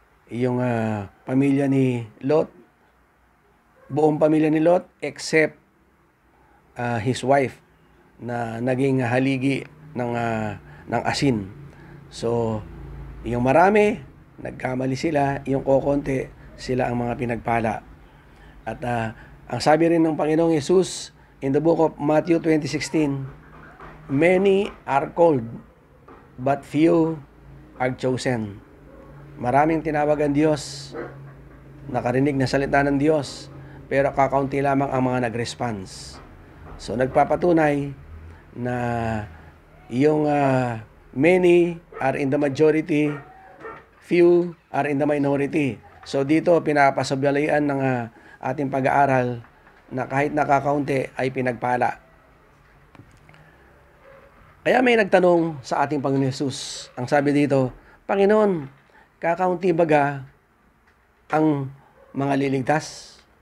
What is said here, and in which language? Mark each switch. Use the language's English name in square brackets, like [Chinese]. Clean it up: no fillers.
[Filipino] Yung pamilya ni Lot, buong pamilya ni Lot, [English] except his wife, [Filipino] na naging haligi ng asin. So, yung marami, nagkamali sila, yung kokonti, sila ang mga pinagpala. At ang sabi rin ng Panginoong Yesus [English] in the book of Matthew 20:16, many are called, but few are chosen. [Filipino] Maraming tinawag ang Diyos, nakarinig na salita ng Diyos, pero kakaunti lamang ang mga nag-response. So nagpapatunay na yung [English] many are in the majority, few are in the minority. [Filipino] So dito pinapasabayan ng ating pag-aaral na kahit nakakaunti ay pinagpala. Kaya may nagtanong sa ating Panginoon Yesus. Ang sabi dito, Panginoon, kakaunti baga ang mga liligtas?